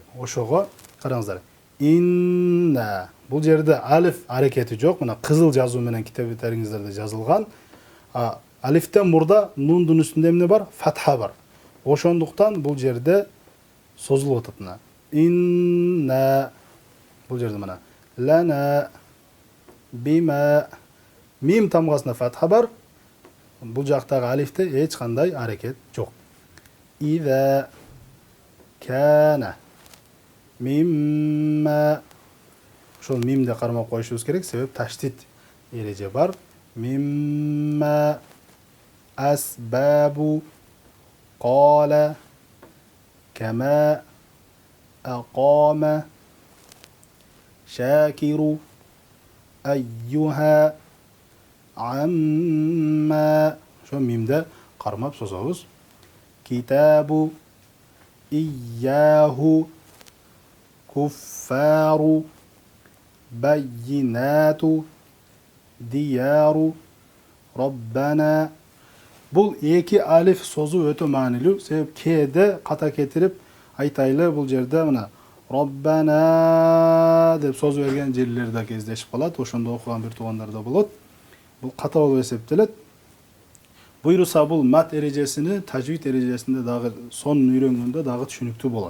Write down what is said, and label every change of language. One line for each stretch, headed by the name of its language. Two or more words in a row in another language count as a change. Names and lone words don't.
Kyrgyz: Ошого караңыздар. Инна. Бул жерде алиф аракети жок. Мына кызыл жазуу менен китептериңиздерде жазылган. Алифтен мурда нундун үстүндө эмне бар? Фатха бар. Ошондуктан бул жерде созулуп атат мына. Инна. Бул жерде мына. Лана. Бима. Мим тамгасында фатха бар. Бул жактагы алифте эч кандай аракет жок.
Arabic: إذا كان مما.
Kyrgyz: Ошол мимде кармап коюшубуз керек, себеп таштит эреже бар.
Arabic: مما أسباب قال كما أقام شاكر أيها أما.
Kyrgyz: Ошо мимде кармап созобуз.
Arabic: كتاب إياه كفار بينة ديار ربنا.
Kyrgyz: Бул 2 алиф созуу өтө маанилүү. Себеп кеде ката кетирип айтайлы, бул жерде мына Rabbana деп созуу берген жерлер да кездешип калат. Ошондо окуган бир туугандар да болот. Бул ката болуп эсептелет. Буйруса бул мат эрежесини тажвид эрежесинде дагы сонун үйрөнгөндө дагы түшүнүктүү болот.